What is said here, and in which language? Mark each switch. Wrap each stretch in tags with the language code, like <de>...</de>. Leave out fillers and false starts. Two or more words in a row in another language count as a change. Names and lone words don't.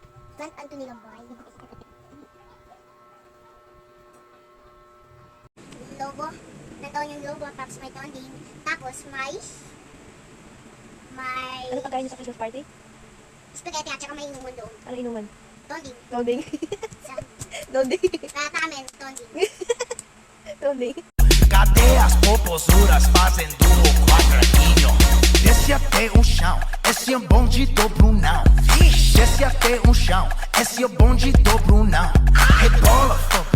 <tl>Grant Anthony Lamboy. Lobo. Ito yung lobo, tapos may tonding. Tapos may Ano pagkain niyo sa Christmas party? spaghetti at saka may inuman doon. Ano inuman? Tonding. Loading. Sa Loading. amin, tonding. Loading.</tl> <pt>Cadê as popozuras fazendo o quadradinho? Desce até o chão, esse é bonde do Brunão. Desce até o chão, esse é bonde do Brunão. Rebola,</pt>